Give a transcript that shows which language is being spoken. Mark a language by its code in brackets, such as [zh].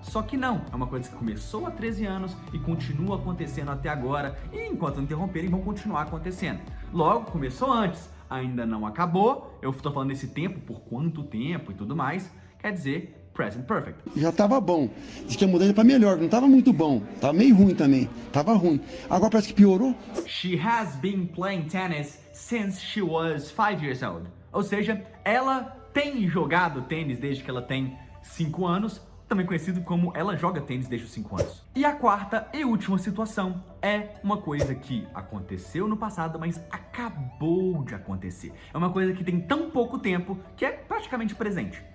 [pt] Só que não, é uma coisa que começou há 13 anos e continua acontecendo até agora, e enquanto não interromperem, vão continuar acontecendo. Logo, começou antes, ainda não acabou, eu tô falando desse tempo, por quanto tempo e tudo mais, quer dizer Present Perfect. Já tava bom. Diz que a mudança pra melhor, não tava muito bom. Tava meio ruim também. Tava ruim. Agora parece que piorou. [en] She has been playing tennis since she was 5 years old. [pt] Ou seja, ela tem jogado tênis desde que ela tem 5 anos, também conhecido como ela joga tênis desde os 5 anos. E a quarta e última situação é uma coisa que aconteceu no passado, mas acabou de acontecer. É uma coisa que tem tão pouco tempo que é praticamente presente.